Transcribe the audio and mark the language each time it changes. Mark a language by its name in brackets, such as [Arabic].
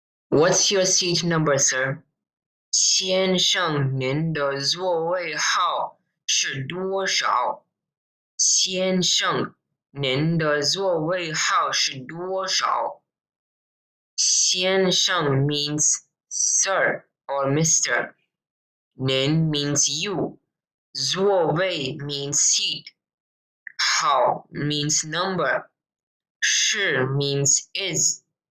[English] What's your seat number, sir? [Chinese] 先生，您的座位号是多少？先生，您的座位号是多少？ [English] 先生 means sir or Mr. 您 means you. 座位 means seat. 号 means number. 是 means is.